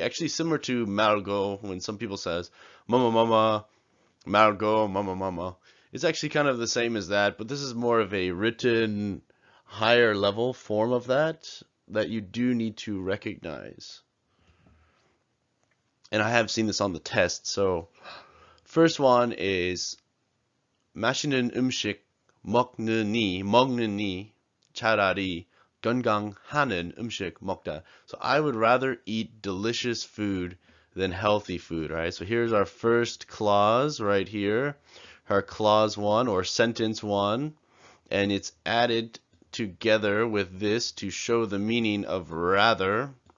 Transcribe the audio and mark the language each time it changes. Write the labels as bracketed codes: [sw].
[en] Actually similar to 말고 when some people says mama mama, 말고 mama mama. It's actually kind of the same as that, but this is more of a written higher level form of that you do need to recognize. And I have seen this on the test. [ko] So first one is 맛있는 음식 먹느니 차라리 건강한 음식 먹다. [en] So I would rather eat delicious food than healthy food, right? So here's our first clause right here, our clause 1 or sentence 1, and it's added together with this to show the meaning of rather.